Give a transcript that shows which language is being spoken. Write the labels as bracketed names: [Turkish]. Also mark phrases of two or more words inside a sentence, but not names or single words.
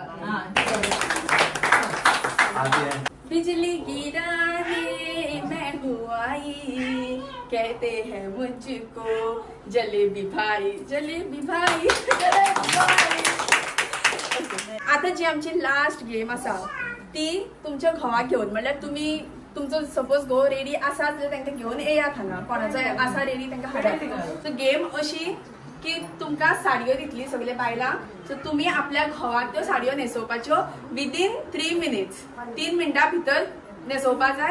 [Hindi] बिजली गिराने मैं हूँ आई, कहते हैं मुझको जलेबी भाई, जलेबी भाई, जलेबी भाई। [Konkani] आता जी आमची [English] last game [Konkani] आसा ती तुमच्या घोवाक घेवन, म्हणल्यार तुमी तुमचो सपोज घोव रेडी आसा जाल्यार तांकां घेवन येयात हांगा, कोणाचो आसा रेडी तांकां हाडात। सो गेम अशी की तुमकां साडयो दितली सगळे बायलां, सो तुमी आपल्या घोवाक त्यो साडयो न्हेसोवपाच्यो विदीन 3 मिनिट्स, 3 मिनटां भितर न्हेसोवपाक जाय।